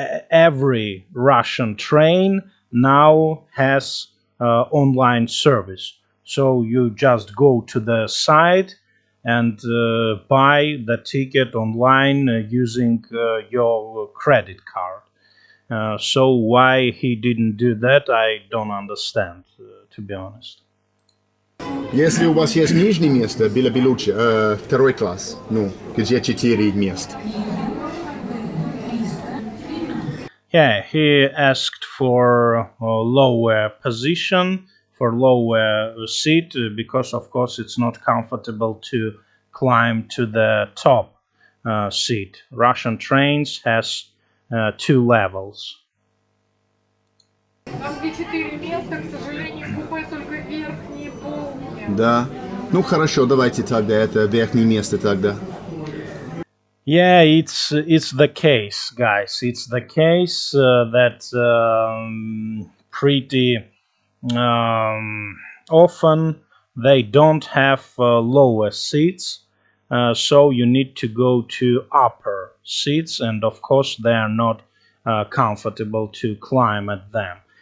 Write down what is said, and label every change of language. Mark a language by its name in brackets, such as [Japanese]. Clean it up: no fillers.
[English] Every Russian train now has online service, so you just go to the site and buy the ticket online using your credit card. So why he didn't do that, I don't understand, to be honest. [Russian] Если у вас есть нижнее место, было бы лучше. Второй класс. Ну, где 4 мест. [English] Yeah, he asked for a lower position, for lower seat, because of course it's not comfortable to climb to the top seat. Russian trains has 2 levels. [Russian] Там где 4 места, к сожалению, купе только верхние полки. Да. Ну хорошо, давайте тогда это верхнее место тогда. [English] Yeah, it's the case, guys. It's the case that pretty often they don't have lower seats, so you need to go to upper seats, and of course they are not comfortable to climb at them.